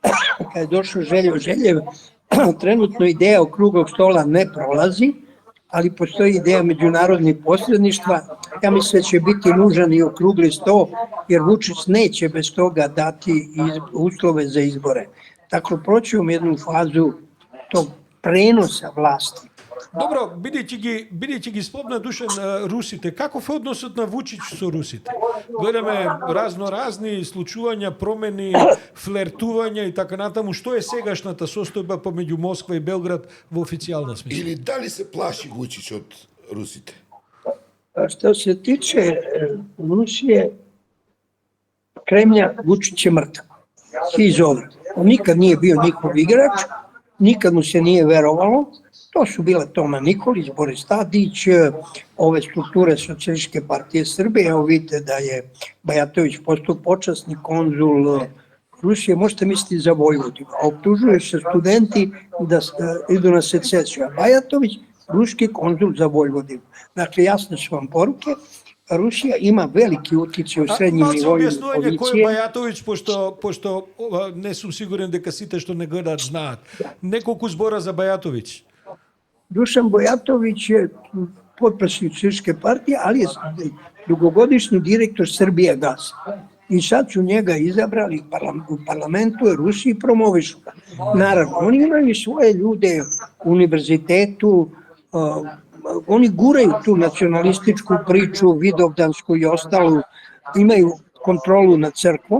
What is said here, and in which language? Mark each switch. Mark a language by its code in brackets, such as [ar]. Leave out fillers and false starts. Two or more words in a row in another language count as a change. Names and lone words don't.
[sr] Kad je došao Željev, trenutno ideja okruglog stola ne prolazi, ali postoji ideja međunarodnih posredništva. Ja mislim da će biti nužan i okrugli sto, jer Vučić neće bez toga dati uslove za izbore. Tako proćemo jednu fazu tog prenosa vlasti. [mk] Добро, бидејќи ги спомна Душан русите, каков е односот на Вучич со русите? Гледаме разни случувања, промени, флертувања и така натаму. Што е сегашната состојба помеѓу Москва и Белград во официјална смисла? Или дали се плаши Вучич од русите? [sr] Što se tiče Rusije, Kremlja, Vučić je mrtav. Iz ovdje. On nikad nije bio njihov igrač, nikad mu se nije verovalo. To su bile Toma Nikolić, Boris Tadić, ove strukture Socijalističke partije Srbije. Evo vidite da je Bajatović postao počasni konzul Rusije, možete misliti za Vojvodinu. A optužuju se studenti da idu na secesiju. A Bajatović, ruski konzul za Vojvodinu. Dakle, jasne su vam poruke. Rusija ima veliki uticaj u srednjim nivoima policije. [mk] Кој е Бајатовиќ, пошто не сум сигурен дека сите што не гледаат знаат. Неколку збора за Бајатовиќ. [sr] Dušan Bojatović je potpredsjednik Socijalističke partije, ali je dugogodišnji direktor Srbijagasa. I sad su njega izabrali u parlamentu, u Rusiji promovišu ga. Naravno, oni imaju svoje ljude u univerzitetu, oni guraju tu nacionalističku priču, vidovdansku i ostalu, imaju kontrolu nad crkvom.